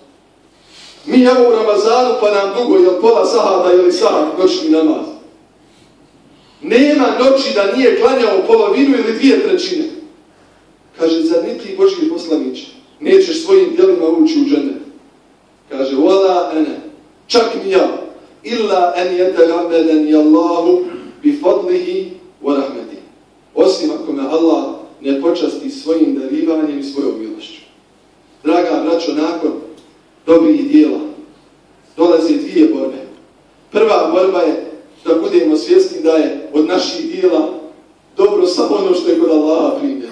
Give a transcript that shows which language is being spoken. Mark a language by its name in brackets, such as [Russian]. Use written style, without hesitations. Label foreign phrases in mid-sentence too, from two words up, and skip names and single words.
[Bosnian] Mi evo u Ramazanu pa nam dugo, jel pola sahata ili sahat noćni namaz. Nema noći da nije klanjao polovinu ili 2/3. Kaže, zar niti Božji poslaniće? Nećeš svojim djelima ući u džennet. Kaže, [Arabic] ولا أنا, [Bosnian] čak mi ja. [Arabic] إلا أن يتغمدني الله بفضله ورحمته. [Bosnian] Osim ako me Allah ne počasti svojim darivanjem i svojom milošću. Draga braćo, nakon dobrih djela dolaze 2 borbe. Prva borba je da budemo svjesni da je od naših djela dobro samo ono što je kod Allaha primljeno.